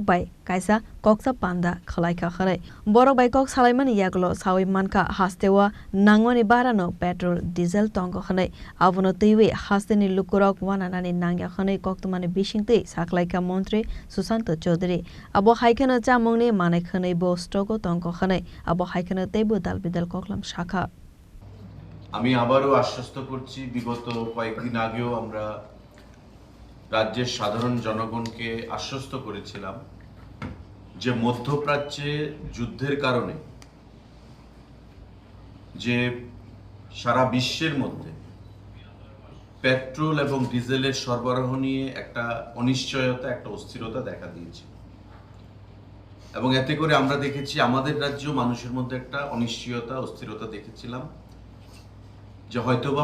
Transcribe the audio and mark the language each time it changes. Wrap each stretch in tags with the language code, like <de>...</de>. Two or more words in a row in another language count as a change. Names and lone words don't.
<trp>by Kaisa Koksa Panda Kalaika Khare Borok by Kok Salaimani Yaglo Sawi Manka Hastewa Nangwani Barano</trp> <en>petrol diesel</en> <trp>Tongo Khane Avono Tewe Hasteni Lukurok Wananani Nangya Khane Koktamani Bishingti Saklaika Montri Sushant Chaudhary Abo Haikana Chamungni Mane Khane Bo Stogo Tongo Khane Abo Haikana Tebu Dalbidal Koklam Shaka</trp> <bn>আমি আবারও আশ্বস্ত করছি বিগত কয়েকদিন আগেও আমরা রাজ্যের সাধারণ জনগণকে আশ্বস্ত করেছিলাম যে মধ্যপ্রাচ্যে যুদ্ধের কারণে যে সারা বিশ্বের মধ্যে পেট্রোল এবং ডিজেলের সরবরাহ নিয়ে একটা অনিশ্চয়তা একটা অস্থিরতা দেখা দিয়েছে এবং এতে করে আমরা দেখেছি আমাদের রাজ্যেও মানুষের মধ্যে একটা অনিশ্চয়তা অস্থিরতা দেখেছিলাম যে হয়তোবা</bn>